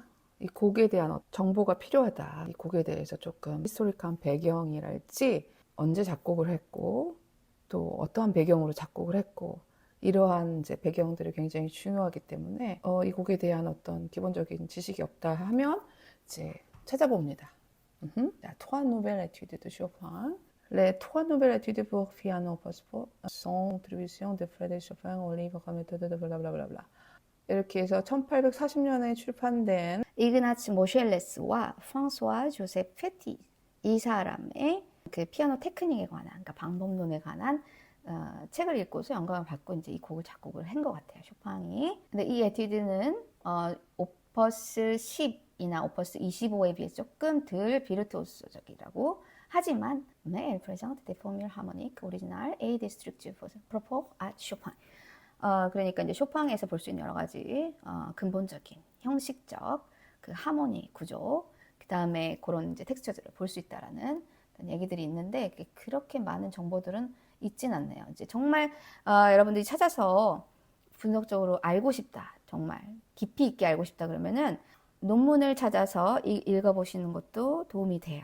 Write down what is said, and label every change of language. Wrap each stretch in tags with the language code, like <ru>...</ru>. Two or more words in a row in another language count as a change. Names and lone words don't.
<ko>이 곡에 대한 정보가 필요하다. 이 곡에 대해서 조금 히스토리컬한 배경이랄지, 언제 작곡을 했고, 또 어떠한 배경으로 작곡을 했고, 이러한 이제 배경들이 굉장히 중요하기 때문에 이 곡에 대한 어떤 기본적인 지식이 없다 하면 이제 찾아봅니다.</ko> <fr>Trois nouvelles études de Chopin. Les trois nouvelles études pour piano pour son contribution de Frédéric Chopin au livre méthode de blablabla.</fr> <ko>이렇게 해서 1840년에 출판된 이그나츠 모셸레스와 프랑스와 조셉 페티, 이 사람의 그 피아노 테크닉에 관한, 그러니까 방법론에 관한 책을 읽고서 영감을 받고 이제 이 곡을 작곡을 한 것 같아요, 쇼팽이. 근데 이 에튜드는 오퍼스 10이나 오퍼스 25에 비해 조금 덜 비르투오소적이라고 하지만</ko> <fr>elle présente des formules harmoniques originales et des structures propres à Chopin.</fr> <ko>그러니까 이제 쇼팽에서 볼 수 있는 여러 가지 근본적인 형식적 그 하모니 구조, 그 다음에 그런 이제 텍스처들을 볼 수 있다라는 얘기들이 있는데, 그렇게 많은 정보들은 있진 않네요. 이제 정말 여러분들이 찾아서 분석적으로 알고 싶다, 정말 깊이 있게 알고 싶다 그러면은 논문을 찾아서 읽어보시는 것도 도움이 돼요.</ko>